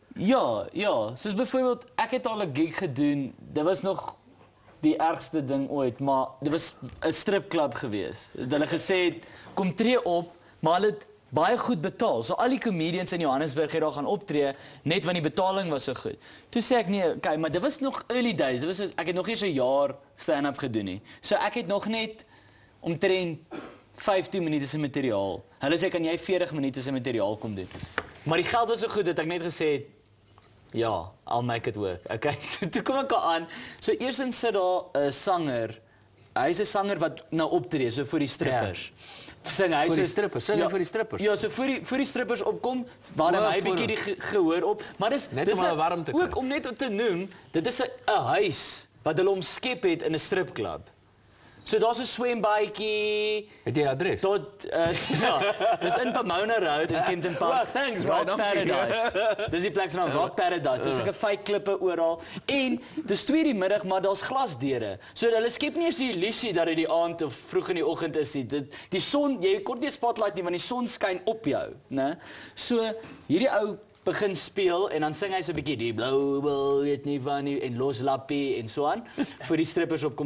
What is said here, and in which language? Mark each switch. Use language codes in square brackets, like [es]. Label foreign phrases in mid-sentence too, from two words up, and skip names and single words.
[af] Ja, soos byvoorbeeld ek het al 'n gig gedoen. Dit was nog die ergste ding ooit, maar dit was 'n stripklub gewees. Hulle gesê het kom tree op, maar hulle het baie goed betaal. So al die comedians in Johannesburg het daar gaan optree net want die betaling was so goed. Toe sê ek nee, okay, maar dit was nog [en] early days. [af] Dit was ek het nog nie so 'n jaar stand-up gedoen nie. So ek het nog net omtrent 15 minute se materiaal. Hulle sê kan jy 40 minute se materiaal kom doen. Maar die geld was so goed dat ek net gesê het ja, [en] I'll make it work. [af] Okay, toe kom ek aan. So eersins sit daar 'n sanger. Hy's 'n sanger wat nou optree so vir die strippers. Sing hy vir die strippers, sing hy vir die strippers. Ja, so vir die strippers opkom, warm hy bietjie die gehoor op, maar dis net om hulle warm te kry. Ook om net te noem, dit is 'n huis wat hulle omskep het in 'n stripklub. So daar's 'n swembaadjie. Het jy adres? Tot ja, dis in Pomona Road in Kempton Park. [en] Well, thanks, Rock man. Paradise. [af] Dis die plek se naam, Rock Paradise. Dis 'n fake klippe oral en dis 2:00 die middag, maar daar's glasdeure. So hulle skep nie eens die illusie dat dit die aand of vroeg in die oggend is nie. Die son, jy kort nie 'n spotlight nie want die son skyn op jou, né? So hierdie ou begin speel en dan sing hy so 'n bietjie die blou wil weet nie van nie en los lappie en so aan vir die strippers opkom.